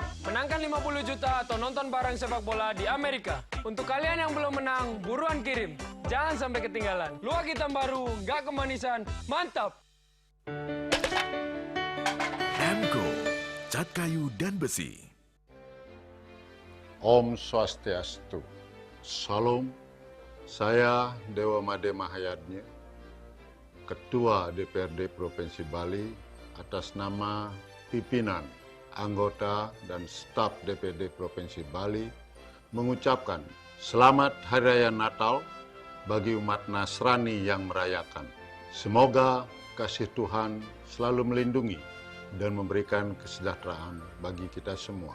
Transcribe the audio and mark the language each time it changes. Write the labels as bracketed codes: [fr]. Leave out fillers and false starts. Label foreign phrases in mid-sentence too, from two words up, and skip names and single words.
[id] Menangkan 50 juta atau nonton bareng sepak bola di Amerika. Untuk kalian yang belum menang, buruan kirim. Jangan sampai ketinggalan. Luwak hitam baru, nggak kemanisan, mantap. Emco, cat kayu dan besi. [ban] Om Swastiastu. [id] Salam, saya Dewa Made Mahayadnya, Ketua DPRD Provinsi Bali, atas nama pimpinan, anggota, dan staf DPRD Provinsi Bali, mengucapkan Selamat Hari Raya Natal bagi umat Nasrani yang merayakan. Semoga kasih Tuhan selalu melindungi dan memberikan kesejahteraan bagi kita semua.